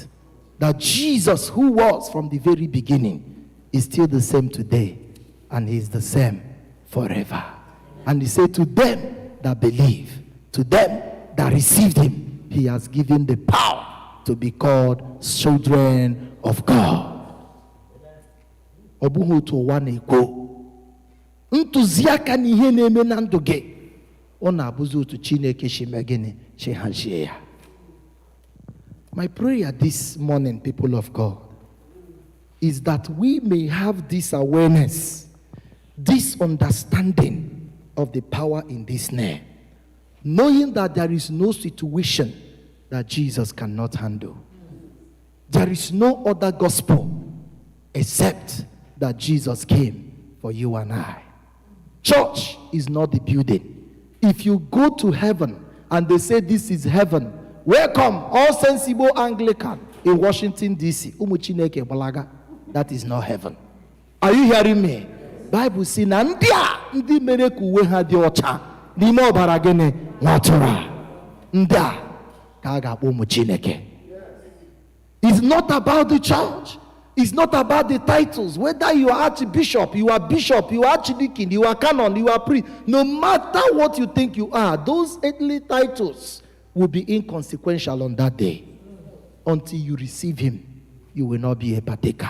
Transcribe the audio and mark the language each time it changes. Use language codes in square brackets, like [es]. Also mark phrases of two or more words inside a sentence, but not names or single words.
[en] That Jesus, who was from the very beginning, is still the same today, and he is the same forever. And he said, to them that believe, to them that received him, he has given the power to be called children of God. [ig] ọ bụghị otu ụwa na-ekwu. Ntụziaka na ihe na-eme na ndụ gị ọ na-abụzi otu Chineke si mee gịnị si hazie ya. [en] My prayer this morning, people of God, is that we may have this awareness, this understanding of the power in this name, knowing that there is no situation that Jesus cannot handle. There is no other gospel except that Jesus came for you and I. Church is not the building. If you go to heaven and they say this is heaven, welcome, all saints Igbo Anglican in Washington, D.C. Umuchineke Balaga. That is not heaven. Are you hearing me? Bible says, [ig] ndi mere ka uwe ha dị ọcha n'ime ọbara gịnị nwatụrụ. Ndị a ka a ga-akpọ ụmụ Chineke. [en] It's not about the church. It's not about the titles. Whether you are archbishop, you are bishop, you are archdeacon, you are canon, you are priest. No matter what you think you are, those earthly titles will be inconsequential on that day. Until you receive him, you will not be a partaker.